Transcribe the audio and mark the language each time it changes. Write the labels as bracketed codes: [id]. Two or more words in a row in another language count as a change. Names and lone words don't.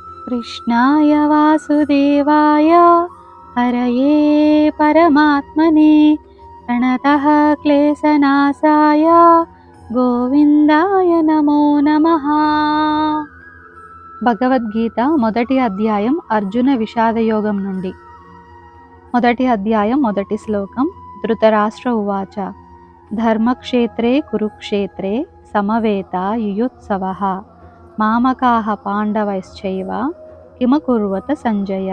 [sa] कृष्णाय वासुदेवाय हरये परमात्मने प्रणतः क्लेशनाशाय గోవిందాయ నమో నమః. [te] భగవద్గీత మొదటి అధ్యాయం అర్జున విషాదయోగం నుండి. మొదటి అధ్యాయం మొదటి శ్లోకం. [sa] ధృతరాష్ట్ర ఉవాచ ధర్మక్షేత్రే కురుక్షేత్రే సమవేత యుయుత్సవః మామకాః పాండవైశ్చైవ కిమకుర్వత సంజయ.